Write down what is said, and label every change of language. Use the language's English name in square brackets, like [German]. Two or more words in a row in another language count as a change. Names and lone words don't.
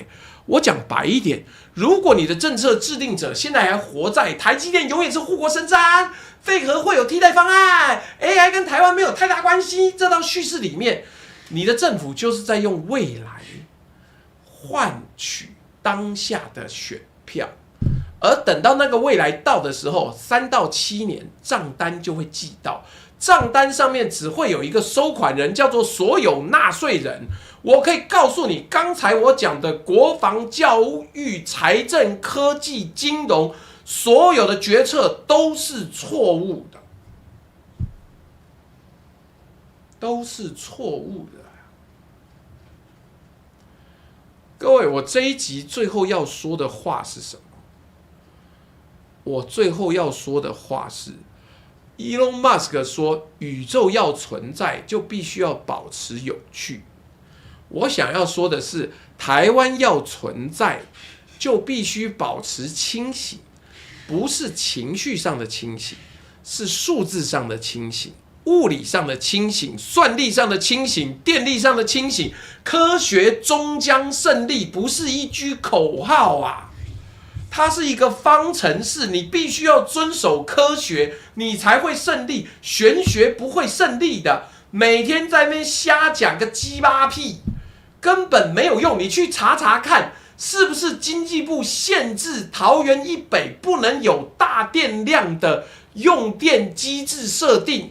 [Chinese] 我講白一點，如果你的政策制定者現在還活在台積電永遠是護國神山，廢核會有替代方案 ，AI 跟台灣沒有太大關係，這套敘事裡面，你的政府就是在用未來換取當下的選票，而等到那個未來到的時候，3到7年賬單就會寄到，賬單上面只會有一個收款人，叫做所有納稅人。我可以告訴你，剛才我講的國防、教育、財政、科技、金融，所有的決策都是錯誤的，都是錯誤的。各位，我這一集最後要說的話是什麼？我最後要說的話是，Elon Musk 說，宇宙要存在，就必須要保持有趣。我想要說的是，台灣要存在，就必須保持清醒，不是情緒上的清醒，是數字上的清醒，物理上的清醒，算力上的清醒，電力上的清醒。科學終將勝利，不是一句口號啊，它是一個方程式，你必須要遵守科學，你才會勝利。玄學不會勝利的，每天在那邊瞎講個雞巴屁。根本沒有用，你去查查看，是不是經濟部限制桃園以北不能有大電量的用電機制設定？